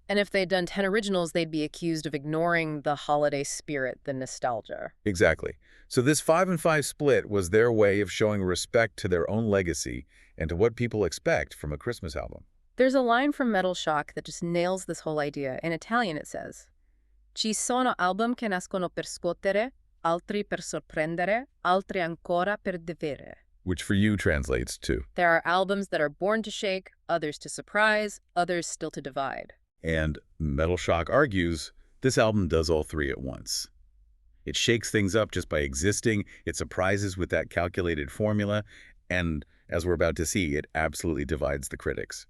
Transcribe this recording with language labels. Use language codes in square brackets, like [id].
[en] And if they'd done 10 originals, they'd be accused of ignoring the holiday spirit, the nostalgia. Exactly. So this 5 and 5 split was their way of showing respect to their own legacy and to what people expect from a Christmas album. There's a line from Metal Shock that just nails this whole idea. In Italian, it says, [it] "Ci sono album che nascono per scuotere, altri per sorprendere, altri ancora per devere." [en] Which for you translates to, there are albums that are born to shake, others to surprise, others still to divide. And Metal Shock argues this album does all 3 at once. It shakes things up just by existing, it surprises with that calculated formula, and as we're about to see, it absolutely divides the critics.